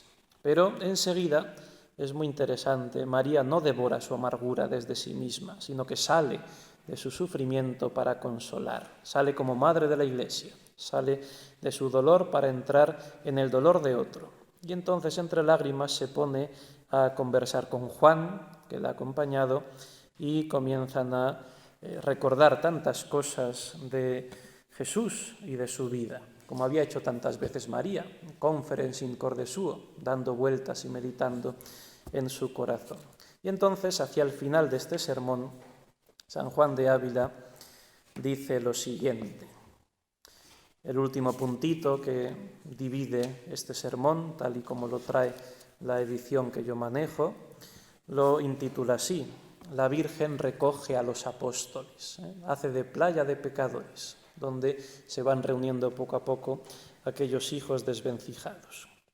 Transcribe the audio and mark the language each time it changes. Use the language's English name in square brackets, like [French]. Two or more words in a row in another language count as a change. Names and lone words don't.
[Spanish] Pero enseguida es muy interesante, María no devora su amargura desde sí misma, sino que sale de su sufrimiento para consolar, sale como madre de la Iglesia, sale de su dolor para entrar en el dolor de otro. Y entonces entre lágrimas se pone a conversar con Juan, que la ha acompañado, y comienzan a recordar tantas cosas de Jesús y de su vida, como había hecho tantas veces María, [Latin] conferens in corde suo, [Spanish] dando vueltas y meditando en su corazón. Y entonces, hacia el final de este sermón, San Juan de Ávila dice lo siguiente. El último puntito que divide este sermón, tal y como lo trae la edición que yo manejo, lo intitula así: La Virgen recoge a los apóstoles, hace de playa de pecadores, donde se van reuniendo poco a poco aquellos hijos desvencijados.